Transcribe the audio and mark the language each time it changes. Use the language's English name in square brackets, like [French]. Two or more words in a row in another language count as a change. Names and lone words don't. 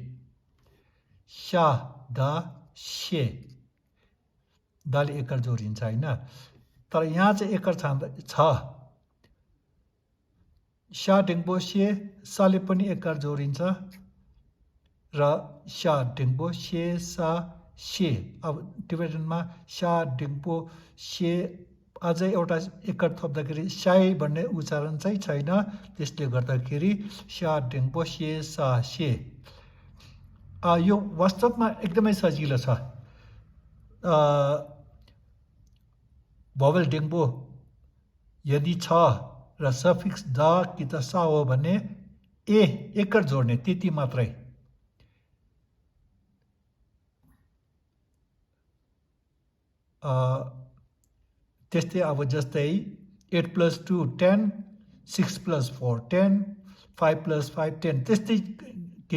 [Nepali] शा दा she दाले एकर जोडिन्छ हैन तर यहाँ चाहिँ एकर छ शा DANGPO she साले पनि एकर जोडिन्छ र शा DANGPO she sa she अब टिबेटनमा शा DANGPO she अझै एउटा एकर थप्दाखेरि साई भन्ने उच्चारण चाहिँ छैन त्यसले गर्दाखेरि शा DANGPO she sa she यो वास्तवमा एकदमै सजिलो छ भोवेल DANGPO यदि छ र सफिक्स दा कि त सा हो भने एकर जोड्ने त्यति मात्रै त्यस्तै अब जस्तै 8 + 2 10 6 + 4 10 5 + 5 10 त्यस्तै केही